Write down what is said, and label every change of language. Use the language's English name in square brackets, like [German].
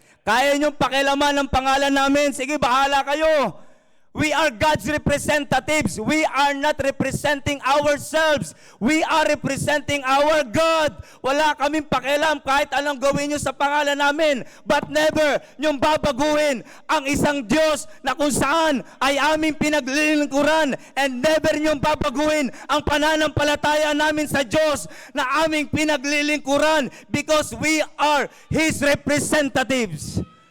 [Filipino] Kaya niyong pakialaman ng pangalan namin, sige, bahala kayo. [English] We are God's representatives. We are not representing ourselves. We are representing our God. [Filipino] Wala kaming pakialam kahit anong gawin niyo sa pangalan namin. But never niyong babaguhin ang isang Diyos na kung saan ay aming pinaglilingkuran. And never niyong babaguhin ang pananampalataya namin sa Diyos na aming pinaglilingkuran [English] because we are His representatives.